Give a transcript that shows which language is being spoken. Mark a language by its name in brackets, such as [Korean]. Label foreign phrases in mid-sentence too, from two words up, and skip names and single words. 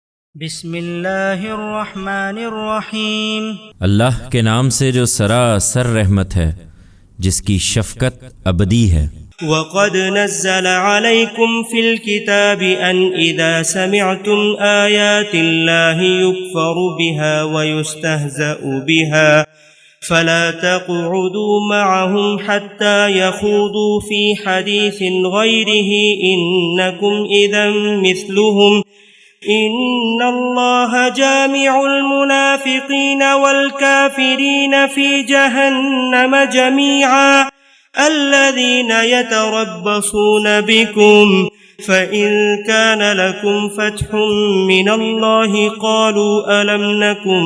[Arabic] बिस्मिल्लाहिर्रहमानिर्रहीम। [Urdu] اللہ کے نام سے جو سراسر رحمت ہے، جس کی شفقت ابدی ہے. [Arabic] وقد نزل عليكم في الكتاب أن إذا سمعتم آيات الله يكفر بها ويستهزأ بها فلا تقعدوا معهم حتى يخوضوا في حديث غيره إنكم إذا مثلهم إن الله جامع المنافقين والكافرين في جهنم جميعا الذين يتربصون بكم فإن كان لكم فتح من الله قالوا ألم نكن